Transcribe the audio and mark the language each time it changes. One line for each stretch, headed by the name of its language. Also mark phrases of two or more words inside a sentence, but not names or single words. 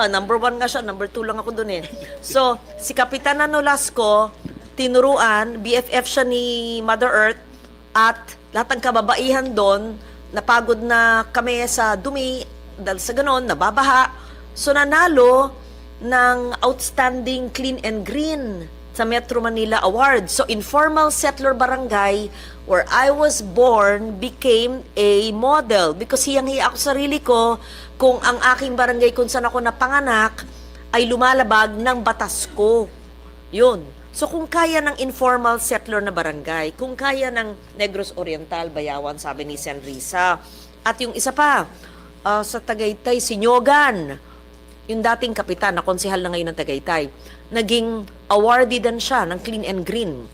Filipino: Number 1 nga siya, number 2 lang ako dun eh. So, si Kapitana Nolasco, tinuruan, BFF siya ni Mother Earth, at lahat ng kababaihan doon, napagod na kami sa dumi, dahil sa ganon, nababaha. So, nanalo ng Outstanding Clean and Green sa Metro Manila Award. So,
English: informal settler barangay where I was born became a model because
Filipino: hiyang-hiya ako sa sarili ko kung ang aking barangay kung saan ako napanganak ay lumalabag ng batas ko. Yun. So, kung kaya ng
English: informal settler
Filipino: na barangay, kung kaya ng Negros Oriental, Bayawan, sabi ni Sen. Risa, at yung isa pa, sa Tagaytay, Sinyogan, yung dating kapitan, na konsehal na ngayon ng Tagaytay, naging awardee din siya ng Clean and Green.